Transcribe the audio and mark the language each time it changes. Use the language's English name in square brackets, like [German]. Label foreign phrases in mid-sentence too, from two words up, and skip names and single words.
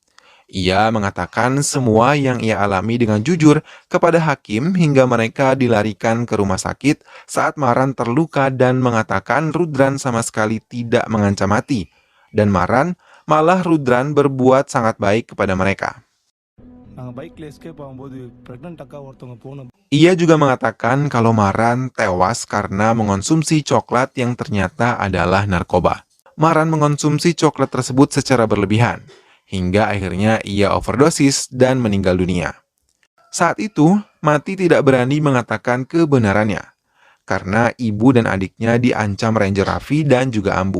[Indonesian] Ia mengatakan semua yang ia alami dengan jujur kepada hakim hingga mereka dilarikan ke rumah sakit saat Maran terluka dan mengatakan Rudran sama sekali tidak mengancam Mati. Dan Maran Malah Rudran berbuat sangat baik kepada mereka. [Tamil] நாங்க பைக்ல எஸ்கேப் ஆகும்போது பிரெக்னன்ட் அக்கா ஒருத்தவங்க போன [Indonesian] Ia juga mengatakan kalau Maran tewas karena mengonsumsi coklat yang ternyata adalah narkoba. Maran mengonsumsi coklat tersebut secara berlebihan, hingga akhirnya ia overdosis dan meninggal dunia. Saat itu, Mati tidak berani mengatakan kebenarannya, karena ibu dan adiknya diancam Ranger Raffi dan juga Ambu.